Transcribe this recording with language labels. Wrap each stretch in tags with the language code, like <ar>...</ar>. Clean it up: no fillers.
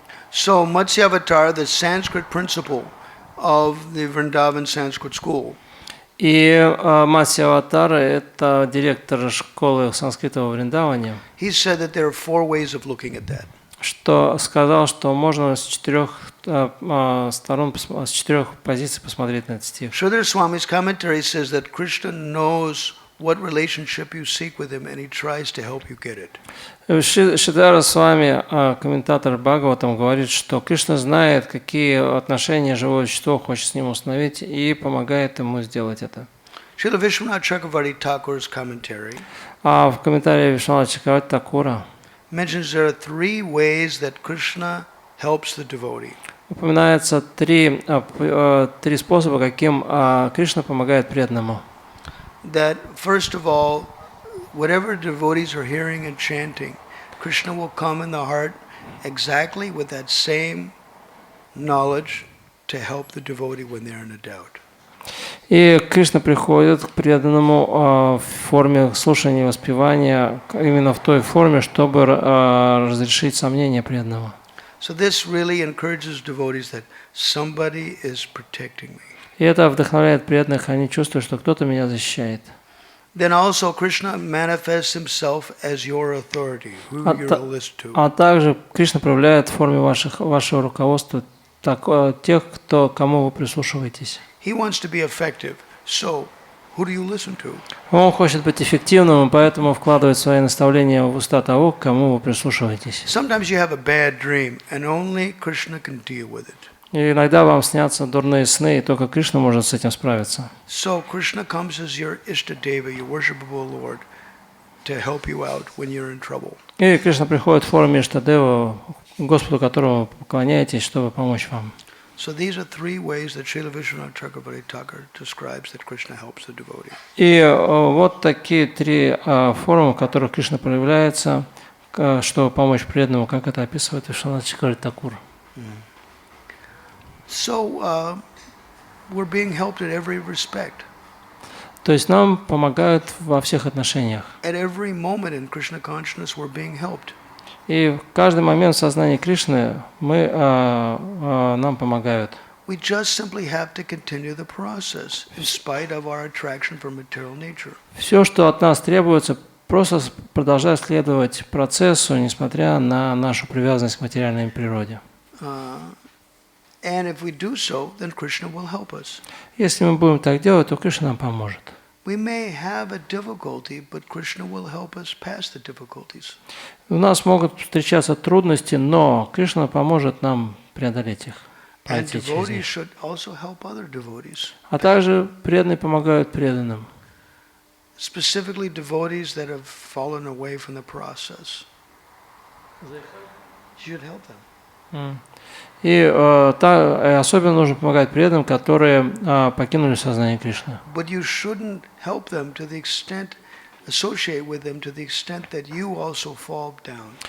<en>So Matsyavatar, the Sanskrit principle of the Vrindavan Sanskrit school,</en> <ru>И Матсья-аватара – это директор школы санскрита во Вриндаване,</ru> <en>he said that there are 4 ways of looking at that.</en> <ru>что сказал, что можно с 4 сторон, с 4 позиций посмотреть на этот стих.</ru> <en>Sridhar Swami's commentary says that Krishna knows what relationship you seek with him and he tries to help you get it.</en> <ru>Шридхара Свами, комментатор Бхагаватам, говорит, что Кришна знает, какие отношения живое существо хочет с ним установить, и помогает ему сделать это.</ru> <en>Srila Vishwanath Chakravarti Thakur's commentary</en> <ru>А в комментарии Вишванатха Чакраварти Такура</ru> <en>mentions there are 3 ways that Krishna helps the devotee.</en> <ru>упоминается три способа, каким Кришна помогает преданному.</ru> <en>That first of all, whatever devotees are hearing and chanting, Krishna will come in the heart exactly with that same knowledge to help the devotee when they're in a doubt.</en> <ru>И Кришна приходит к преданному в форме слушания и воспевания, именно в той форме, чтобы разрешить сомнения преданного.</ru> <en>So this really encourages devotees that somebody is protecting me.</en> <ru>И это вдохновляет преданных, они чувствуют, что кто-то меня защищает.</ru> <en>Then also Krishna manifests himself as your authority, who you're to listen to.</en> <ru>А также Кришна проявляет в форме вашего руководства тех, кому вы прислушиваетесь.</ru> <en>He wants to be effective. So, who do you listen to?</en> <ru>Он хочет быть эффективным, и поэтому вкладывает свои наставления в уста того, к кому вы прислушиваетесь.</ru> <en>Sometimes you have a bad dream, and only Krishna can deal with it.</en> <ru>И иногда вам снятся дурные сны, и только Кришна может с этим справиться.</ru> <en>So Krishna comes as your Ishtadeva, your worshipable Lord, to help you out when you're in trouble.</en> <ru>И Кришна приходит в форме Иштадева, Господу, которому вы поклоняетесь, чтобы помочь вам.</ru> <en>So these are 3 ways that Srila Vishwanath Chakravarti Thakur describes that Krishna helps the devotee.</en> <ru>И вот такие 3 формы, в которых Кришна проявляется, чтобы помочь преданному, как это описывает Вишванатха Чакраварти Такур.</ru> <en>So we're being helped at every respect.</en> <ru>То есть нам помогают во всех отношениях.</ru> <en>At every moment in Krishna consciousness, we're being helped.</en> <ru>И в каждый момент в сознании Кришны нам помогают.</ru> <en>We just simply have to continue the process in spite of our attraction for material nature.</en> <ru>Все, что от нас требуется, просто продолжать следовать процессу, несмотря на нашу привязанность к материальной природе.</ru> <en>And if we do so, then Krishna will help us.</en> <ru>Если мы будем так делать, то Кришна нам поможет.</ru> <en>We may have a difficulty, but Krishna will help us pass the difficulties.</en> <ru>У нас могут встречаться трудности, но Кришна поможет нам преодолеть их,</ru> <en>And</en> <ru>пройти через</ru> <en>devotees</en> <ru>них.</ru> <en>should also help other devotees.</en> <ru>А также преданные помогают преданным.</ru> <en>Specifically devotees that have fallen away from the process. You should help them.</en> <ru>И особенно нужно помогать преданным, которые покинули сознание Кришны.</ru> <en>But you shouldn't help them to the extent, associate with them to the extent that you also fall down.</en>